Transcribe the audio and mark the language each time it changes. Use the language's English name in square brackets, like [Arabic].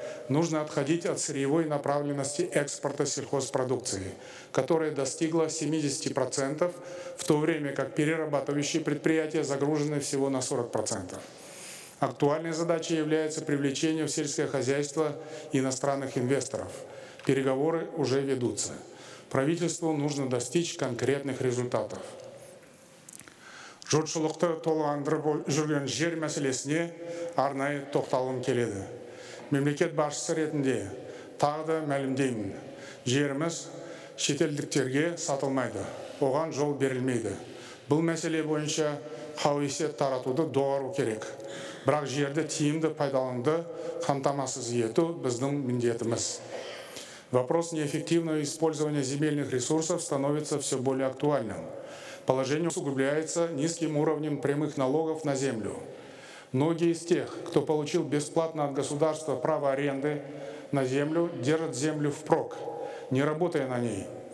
[Russian] Нужно отходить от сырьевой направленности экспорта сельхозпродукции, которая достигла 70%, в то время как перерабатывающие предприятия загружены всего на 40%. Актуальной задачей является привлечение в сельское хозяйство иностранных инвесторов. Переговоры уже ведутся. Правительству нужно достичь конкретных результатов. [Kazakh] Жұртшылықты толғандырып жүрген жер мәселесіне арнайы тоқталғым келеді. Мемлекет басшысы ретінде тағы да мәлімдеймін. Жеріміз шетелдіктерге сатылмайды, оған жол берілмейді. Бұл мәселе бойынша қауесет таратуды доғару керек. Бірақ жерді тиімді пайдалануды қамтамасыз ету біздің міндетіміз. [Russian] Вопрос неэффективного использования земельных ресурсов становится все более актуальным. Положение усугубляется низким уровнем прямых налогов на землю. Многие из тех, кто получил бесплатно от государства право аренды на землю, держат землю впрок, не работая на ней.